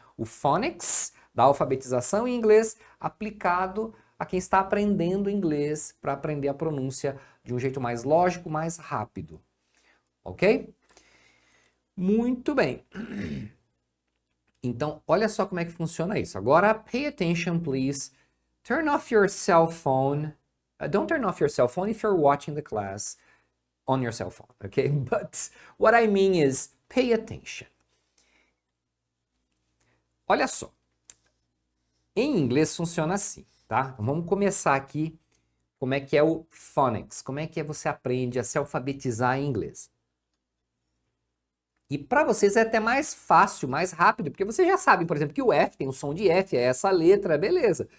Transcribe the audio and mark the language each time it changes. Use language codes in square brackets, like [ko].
[pt] O phonics da alfabetização em inglês aplicado a quem está aprendendo inglês para aprender a pronúncia de um jeito mais lógico, mais rápido. Ok? Muito bem. Então, olha só como é que funciona isso. [en] Agora, pay attention, please. Turn off your cell phone. Don't turn off your cell phone if you're watching the class on your cell phone, okay? But what I mean is pay attention. [pt] Olha só. Em inglês funciona assim, tá? Então, vamos começar aqui como é que é o phonics, como é que você aprende a se alfabetizar em inglês. E para vocês é até mais fácil, mais rápido, porque vocês já sabem, por exemplo, que o F tem o som de F, é essa letra, beleza.